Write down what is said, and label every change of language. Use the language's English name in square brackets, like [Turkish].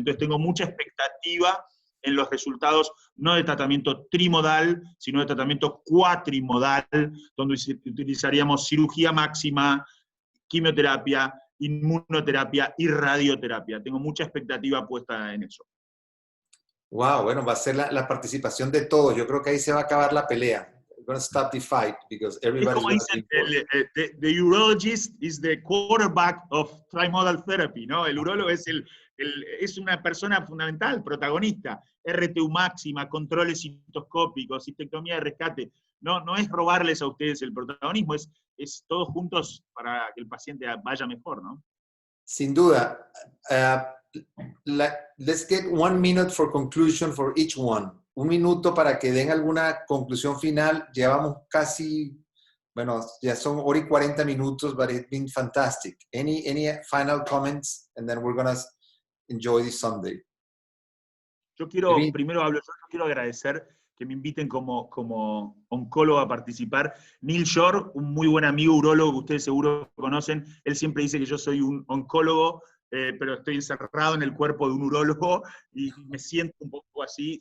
[Spanish] Entonces tengo mucha expectativa en los resultados, no de tratamiento trimodal, sino de tratamiento cuatrimodal, donde utilizaríamos cirugía máxima, quimioterapia, inmunoterapia y radioterapia. Tengo mucha expectativa puesta en eso. Wow, bueno, va a ser la participación de todos. Yo creo que ahí se va a acabar la pelea. [English] We're going to stop the fight because everybody's going to be the urologist is the quarterback of trimodal therapy, [Spanish] ¿no? El urólogo es el Es una persona fundamental, protagonista. RTU máxima, controles citoscópicos, cistectomía de rescate. No es robarles a ustedes el protagonismo, es todos juntos para que el paciente vaya mejor, ¿no? Sin duda. [English] Let's get 1 minute for conclusion for each one. [Spanish] 1 minuto para que den alguna conclusión final. Llevamos casi, bueno, ya son hora y 40 minutos, [English] but it's been fantastic. Any final comments? And then we're going to enjoy this Sunday. [Spanish] Yo quiero, Bien. primero hablo, yo quiero agradecer que me inviten como oncólogo a participar. Neil Shore, un muy buen amigo urólogo que ustedes seguro conocen, él siempre dice que yo soy un oncólogo, pero estoy encerrado en el cuerpo de un urólogo y me siento un poco así.